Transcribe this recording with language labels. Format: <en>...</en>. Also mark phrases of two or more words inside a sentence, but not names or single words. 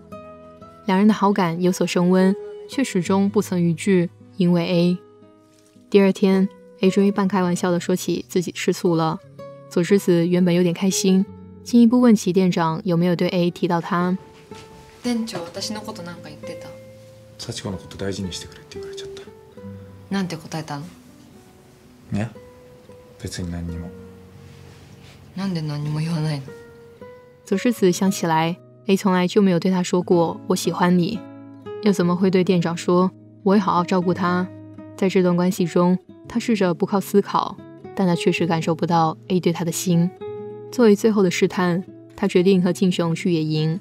<zh>两人的好感有所升温，却始终不曾逾矩，因为 A。第二天， A 终于半开玩笑地说起自己吃醋了。佐之子原本有点开心，进一步问起店长有没有对 A 提到他。</zh> <ja>店長、私のことなんか言ってた？幸子のこと大事にしてくれって言われちゃった。なんて答えたの？ね、別に何にも。なんで何も言わないの？</ja> <zh>佐之子想起来，A 从来就没有对他说过我喜欢你，又怎么会对店长说我会好好照顾他？在这段关系中，他试着不靠思考，但他确实感受不到 A 对他的心。作为最后的试探，他决定和静雄去野营。</zh>